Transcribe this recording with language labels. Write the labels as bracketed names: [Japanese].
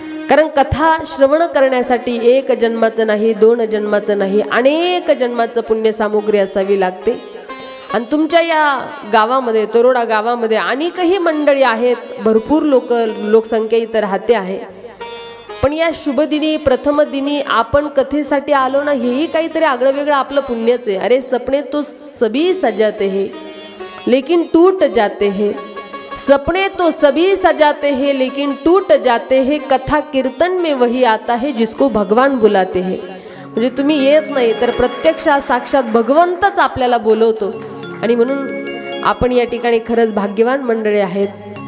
[Marathi] कारण कथा श्रवण करण्यासाठी एक जन्माचं नाही दोन जन्माचं नाही अनेक जन्माचं पुण्य सामुग्री असावी लागते। आणि तुमच्या या गावामध्ये तरोडा गावामध्ये अनेकही मंडळी आहेत, भरपूर लोकसंख्या इथं राहते आहे। पण या शुभ दिनी प्रथम दिनी आपण कथेसाठी आलो ना हेही काहीतरी आगळं वेगळं आपलं पुण्यच आहे। [Hindi] अरे सपने तो सभी सजाते हैं लेकिन टूट जाते हैं, सपने तो सभी सजाते हैं लेकिन टूट जाते हैं, कथा कीर्तन में वही आता है जिसको भगवान बुलाते हैं। [Marathi] म्हणजे तुम्ही येत नाही तर प्रत्यक्षात साक्षात भगवंतच आपल्याला बोलवतो। आणि म्हणून आपण या ठिकाणी खरंच भाग्यवान मंडळी आहेत।